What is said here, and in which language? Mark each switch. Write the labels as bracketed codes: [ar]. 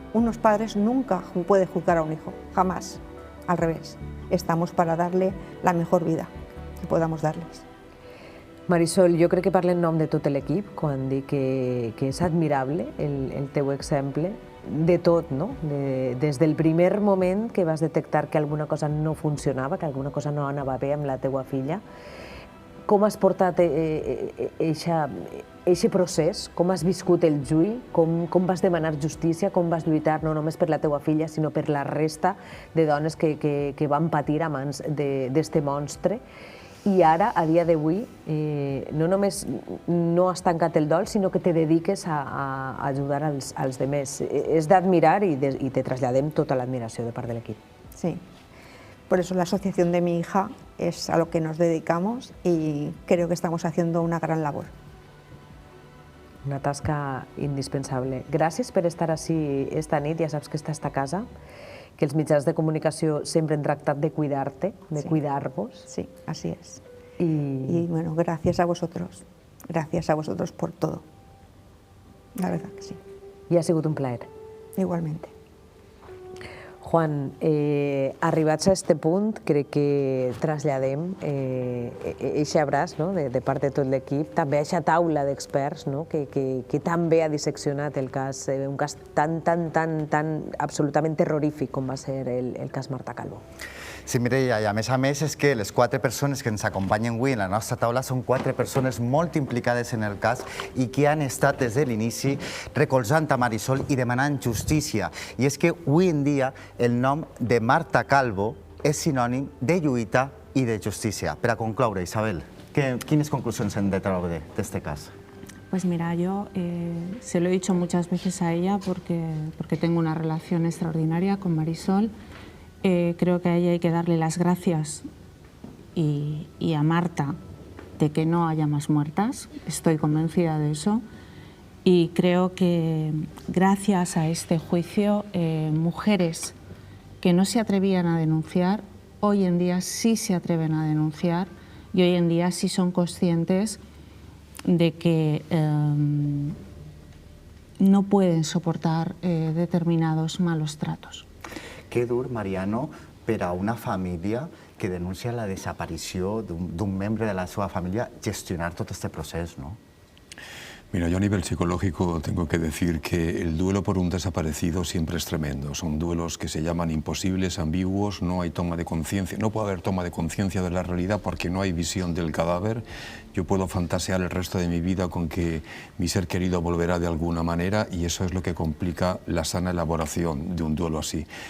[es] Unos padres nunca pueden juzgar a un hijo. Jamás. Al revés. Estamos para darle la mejor vida que podamos darles. [ca] Marisol, jo crec que parlo en nom de tot l'equip quan dic que és admirable el teu exemple de tot, no? Des del primer moment que vas detectar que alguna cosa no funcionava, que alguna cosa no anava bé amb la teua filla. Com has portat aquest procés? Com has viscut el juí? Com vas demanar justícia? Com vas lluitar no només per la teua filla, sinó per la resta de dones que van patir a mans d'este monstre? I ara, a dia d'avui, no només no has tancat el dol, sinó que te dediques a ajudar als demés. És d'admirar i te traslladem tota l'admiració de part de l'equip. [es] Sí. Por eso la asociación de mi hija es a lo que nos dedicamos y creo que estamos haciendo una gran labor. [ca] Una tasca indispensable. Gràcies per estar així esta nit, ja saps que estàs a casa, que els mitjans de comunicació sempre han tractat de cuidar-te, de cuidar-vos. [es] Sí, así es. Y bueno, gracias a vosotros por todo. La verdad que sí. [ca] I ha sigut un plaer. [es] Igualmente. [ca] Juan, arribats a este punt, crec que traslladem aquest abraç de part de tot l'equip, també a aquesta taula d'experts que també ha disseccionat el cas, un cas tan absolutament terrorífic com va ser el cas Marta Calvo. Sí, Mireia, i a més és que les 4 persones que ens acompanyen avui en la nostra taula són 4 persones molt implicades en el cas i que han estat des de l'inici recolzant a Marisol i demanant justícia. I és que avui en dia el nom de Marta Calvo és sinònim de lluita i de justícia. Per a concloure, Isabel, quines conclusions hem de treure d'este cas? [es] Pues mira, yo se lo he dicho muchas veces a ella porque tengo una relación extraordinaria con Marisol. Creo que a ella hay que darle las gracias y a Marta de que no haya más muertas, estoy convencida de eso, y creo que gracias a este juicio mujeres que no se atrevían a denunciar, hoy en día sí se atreven a denunciar y hoy en día sí son conscientes de que no pueden soportar determinados malos tratos. [ca] Que dur, Mariano, per a una família que denuncia la desaparició d'un membre de la seva família gestionar tot este procés, ¿no? [es] Mira, yo a nivel psicológico tengo que decir que el duelo por un desaparecido siempre es tremendo. Son duelos que se llaman imposibles, ambiguos, no hay toma de conciencia, no puede haber toma de conciencia de la realidad porque no hay visión del cadáver. Yo puedo fantasear el resto de mi vida con que mi ser querido volverá de alguna manera y eso es lo que complica la sana elaboración de un duelo así.